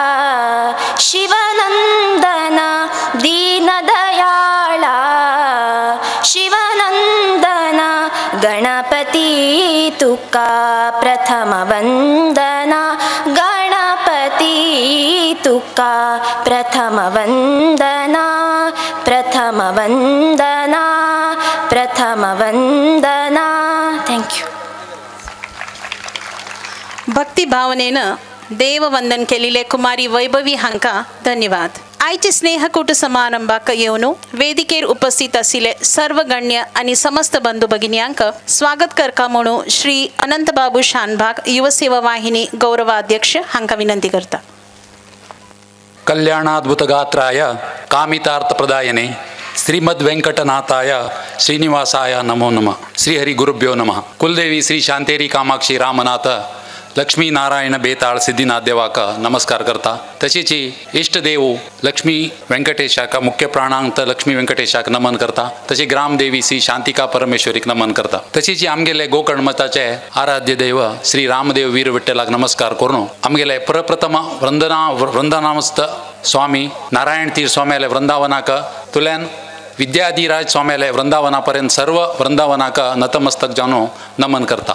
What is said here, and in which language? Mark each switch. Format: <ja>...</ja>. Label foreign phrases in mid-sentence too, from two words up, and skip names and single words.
<mr>शिवनंदना दीनदयाळा शिवनंदना गणपती तुका प्रथम वंदना गणपती तुका प्रथम वंदना प्रथम वंदना प्रथम वंदना थँक्यू भक्ती भावनेनं देववंदन केलेले कुमारी वैभवी हांका धन्यवाद.</mr> <kok>आयचे स्नेहकूट समारंभाक येवन वेदिकेर उपस्थित आशिल्ले सर्व गण्य आणि समस्त बंधू भगिन्यांक स्वागत करता म्हणून श्री अनंतबाबू शानभाग युवसेवा वाहिनी गौरवाध्यक्ष हांका विनंती करता.</kok> <sa>कल्याणाद्भुतगात्राय कामितार्थप्रदायने श्रीमद् वेंकटनाथाय श्रीनिवासाय नमो नमः. श्रीहरी गुरुभ्यो नमः.</sa> <kok>कुलदेवी श्री शांतेरी कामाक्षी रामनाथ लक्ष्मी नारायण बेताळ सिद्धिनाथ देवाक नमस्कार करता. तशीच इष्टदेव लक्ष्मी व्यंकटेशाक मुख्य प्राणांत लक्ष्मी व्यंकटेशाक नमन करता. तशी ग्रामदेवी श्री शांतिका परमेश्वरीक नमन करता. तशीच आमगेले गोकर्ण मताचे आराध्य देव श्री रामदेव वीर विठ्ठलाक नमस्कार करून आमगेले प्रप्रथम वृंदावनस्थ स्वामी नारायण तीर स्वाम्याले वृंदावनाक तुल्यान विद्याधिराज स्वाम्याले वृंदावनापर्यंत सर्व वृंदावनाक नतमस्तक जावन नमन करता.</kok>